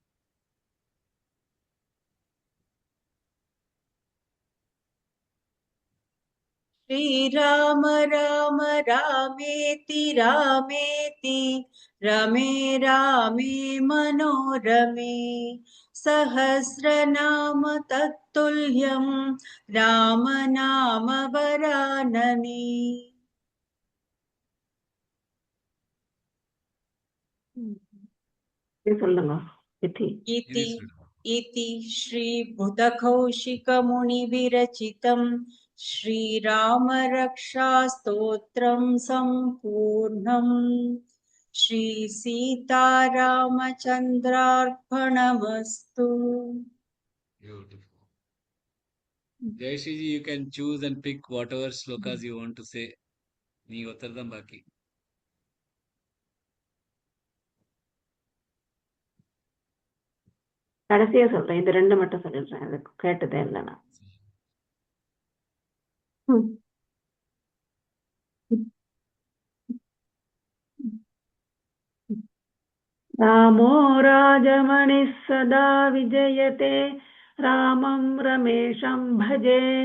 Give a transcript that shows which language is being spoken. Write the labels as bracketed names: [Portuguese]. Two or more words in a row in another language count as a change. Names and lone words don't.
[Sanskrit] श्रीराम राम रामेति रामेति रमे रामे मनोरमे सहस्रनाम तत्तुल्यं राम नाम वरानने. [Tamil] சொல்லுங்க இத்தி. [Sanskrit] इति श्रीबुधकौशिकमुनिविरचितं श्रीरामरक्षास्तोत्रं सम्पूर्णम्. श्रीसीतारामचन्द्रार्पणमस्तु. [English] Beautiful. Jayashree ji, you can choose and pick whatever slokas you want to say. Nee ottardam baki. [Tamil] கடைசியா சொல்றேன், இது ரெண்டு மட்டும் சொல்லிடுறேன், அது கேட்டதே இல்லைன்னா. [Sanskrit] रामो राजमणिः सदा विजयते रामं रमेशं भजे